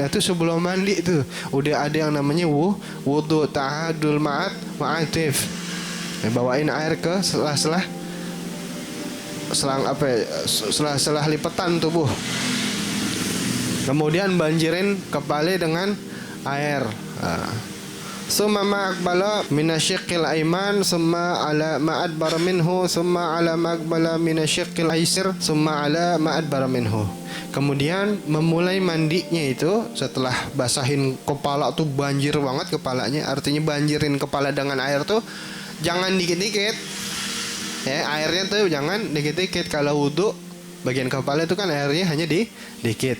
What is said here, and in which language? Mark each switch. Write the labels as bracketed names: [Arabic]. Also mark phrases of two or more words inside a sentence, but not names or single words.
[Indonesian] Nah, itu sebelum mandi tuh udah ada yang namanya wudu [Arabic] تعاهد المعاطف. [Indonesian] Bawain air ke sela-sela sela-sela lipatan tubuh. Kemudian banjirin kepala dengan air. [Arabic] ثم ما أقبل من شقه الأيمن، ثم على ما أدبر منه، ثم على ما أقبل من شقه الأيسر، ثم على ما أدبر منه. [Indonesian] Kemudian memulai mandinya itu setelah basahin kepala tuh banjir banget kepalanya. Artinya banjirin kepala dengan air tuh jangan dikit-dikit, ya, airnya tuh jangan dikit-dikit. Kalau wudu bagian kepala itu kan airnya hanya dikit.